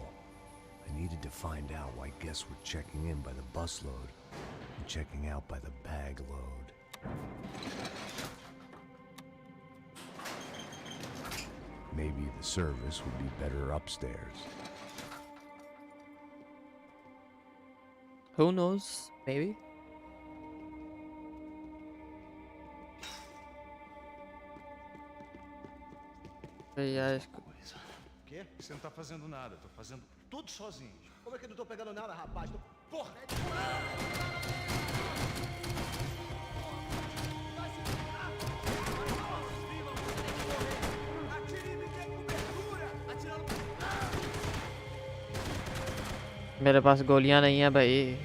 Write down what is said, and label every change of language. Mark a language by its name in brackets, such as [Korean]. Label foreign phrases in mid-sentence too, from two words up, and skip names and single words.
[English] I needed to find out why guests were checking in by the busload and checking out by the bag load. Maybe the service would be better upstairs. Who knows? Maybe. [Hindi] यार इसको [Portuguese] O quê? Você não tá fazendo nada, tô fazendo tudo sozinho. Como é que eu não tô pegando nada, rapaz? Porra! Atire e me dê cobertura! Atirando... [Hindi] मेरे पास गोलियां नहीं है भाई।